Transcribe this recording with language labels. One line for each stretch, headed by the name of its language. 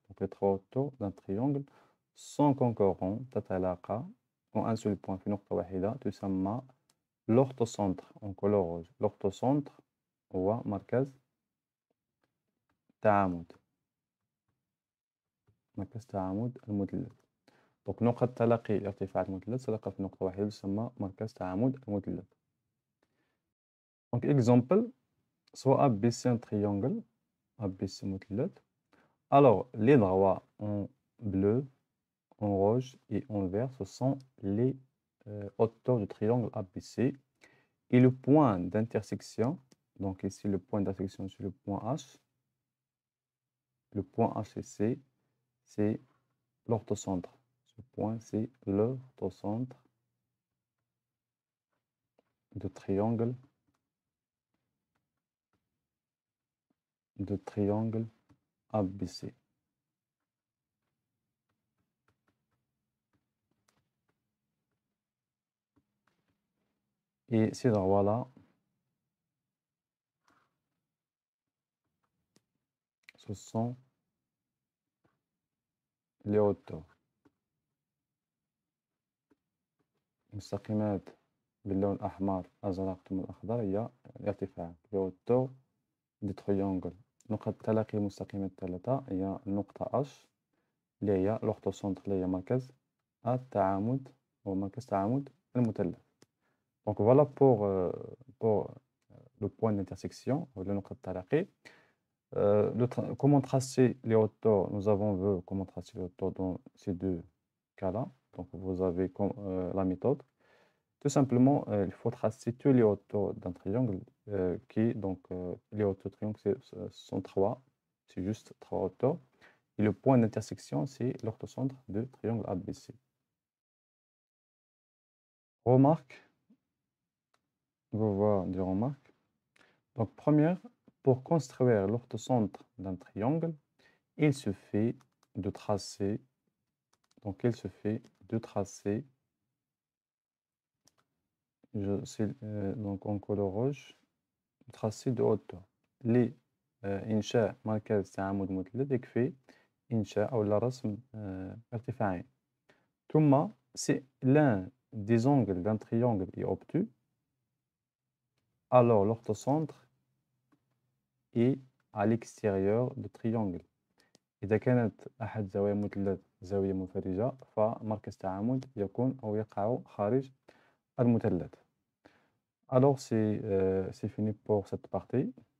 French: Donc les trois hauteurs d'un triangle sont concurrents,
Arabic: تتلاقى
French: en un seul point
Arabic: في نقطة واحدة تسمى
French: l'orthocentre en couleur rouge.
Arabic: L'orthocentre هو مركز تعامد المثلث. Donc نقطة تلاقي ارتفاع المثلث تلقى في نقطة واحدة تسمى مركز تعامد المثلث.
French: Donc exemple soit ABC un triangle, ABC
Arabic: مثلث.
French: Alors, les droits en bleu, en rouge et en vert, ce sont les hauteurs du triangle ABC. Et le point d'intersection, donc ici le point d'intersection c'est le point H. Le point H ici, c'est l'orthocentre. Ce point, c'est l'orthocentre de triangle ABC. Et ces droits-là, ce sont les hauteurs.
Arabic: مستقيمات باللون الأحمر أزرق ثم الأخضر هي الارتفاع.
French: les hauteurs du triangle.
Arabic: نقط التلاقي المستقيمات الثلاثة هي النقطة H اللي هي l'orthocentre اللي هي مركز التعامد أو مركز تعامد المثلث.
French: Donc voilà pour le point d'intersection ou le
Arabic: نقطة التلاقي.
French: Comment tracer les hauteurs? Nous avons vu comment tracer les hauteurs dans ces deux cas-là. Donc, vous avez la méthode. Tout simplement, il faut tracer tous les hauteurs d'un triangle les hauteurs du triangle, ce sont trois. C'est juste trois hauteurs. Et le point d'intersection, c'est l'orthocentre de triangle ABC. Remarque, on va voir des remarques. Donc, première, pour construire l'orthocentre d'un triangle, il se fait de tracer, donc il se fait de tracer, donc en couleur rouge, tracer de hauteur.
Arabic: لإنشاء مركز تعامد مثلث يكفي إنشاء أو رسم ارتفاعين. ثم
French: si l'un des angles d'un triangle est obtus, alors l'orthocentre est à l'extérieur du triangle.
Arabic: إذا كانت أحد زوايا مثلث زاوية منفرجة فمركز تعامد يكون أو يقع خارج المثلث.
French: Alors c'est fini pour cette partie.